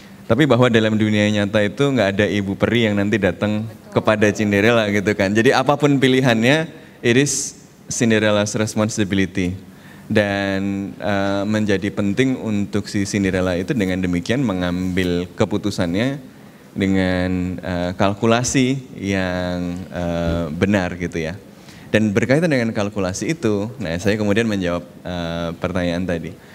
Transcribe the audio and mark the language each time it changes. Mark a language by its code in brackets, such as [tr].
[id] Tapi bahwa dalam dunia nyata itu nggak ada ibu peri yang nanti datang kepada Cinderella gitu kan. Jadi apapun pilihannya, [en] it is Cinderella's responsibility. [id] Dan menjadi penting untuk si Cinderella itu dengan demikian mengambil keputusannya dengan kalkulasi yang benar gitu ya. Dan berkaitan dengan kalkulasi itu, nah saya kemudian menjawab pertanyaan tadi.